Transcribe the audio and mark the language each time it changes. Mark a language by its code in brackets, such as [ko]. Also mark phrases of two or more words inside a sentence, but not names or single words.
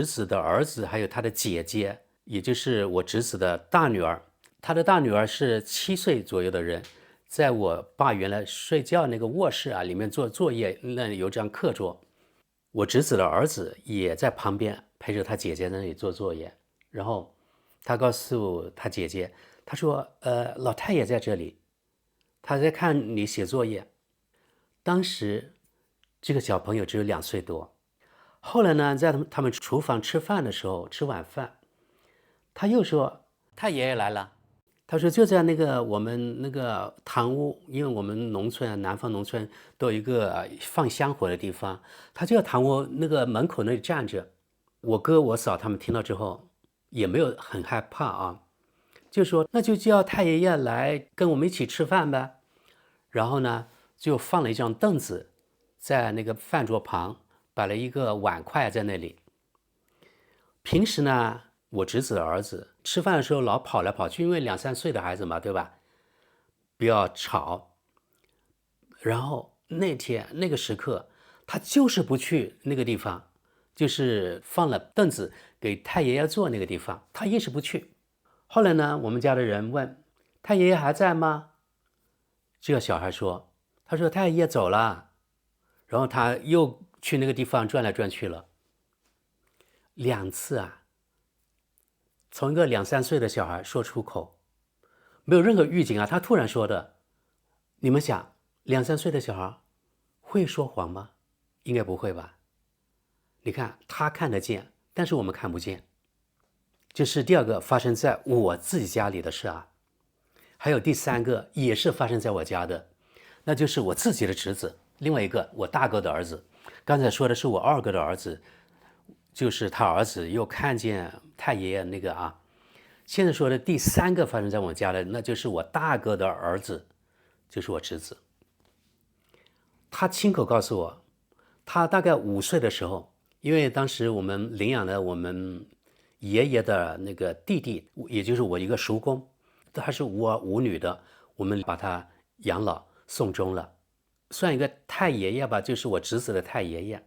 [zh] 子的兒子還有他的姐姐，也就是我侄子的大女兒，他的大女兒是7歲左右的人，在我爸原來睡覺那個臥室啊裡面做作業，那裡有張課桌，我侄子的兒子也在旁邊陪着他姐姐在那裡做作業，然後他告訴他姐姐，他說老太爺在這裡，他在看你寫作業。當時這個小朋友只有2歲多。後來呢，在他們廚房吃飯的時候，吃晚飯，他又說太爺爺來了。他說就在那個我們那個堂屋，因為我們農村南方農村都有一個放香火的地方，他就在堂屋那個門口那裡站着。我哥我嫂他們聽到之後也沒有很害怕啊，就說那就叫太爺爺來跟我們一起吃飯吧。然後呢，就放了一張凳子在那個飯桌旁，擺了一個碗筷在那裡。平時呢，我侄子的兒子吃飯的時候老跑來跑去，因為2、3歲的孩子嘛，对吧？不要吵。然後那天那個時刻，他就是不去那個地方，就是放了凳子給太爺爺坐那個地方，他一直不去。後來呢，我們家的人問太爺爺還在嗎？這個小孩說，他說太爺爺走了，然後他又去那個地方轉來轉去了。2次啊，從一個2、3歲的小孩說出口，沒有任何預警啊，他突然說的。你們想，2、3歲的小孩會說謊嗎？應該不會吧。你看他看得見，但是我們看不見。這是第2個發生在我自己家裡的事啊。還有第3個也是發生在我家的，那就是我自己的侄子，另外一個我大哥的兒子。剛才說的是我2哥的兒子，就是他兒子又看見太爺爺那個啊。現在說的第3個發生在我家的，那就是我大哥的兒子，就是我侄子。他親口告訴我，他大概5歲的時候，因為當時我們領養了我們爺爺的那個弟弟，也就是我一個叔公，他是無兒無女的，我們把他養老送終了，算一個太爺爺吧，就是我侄子的太爺爺。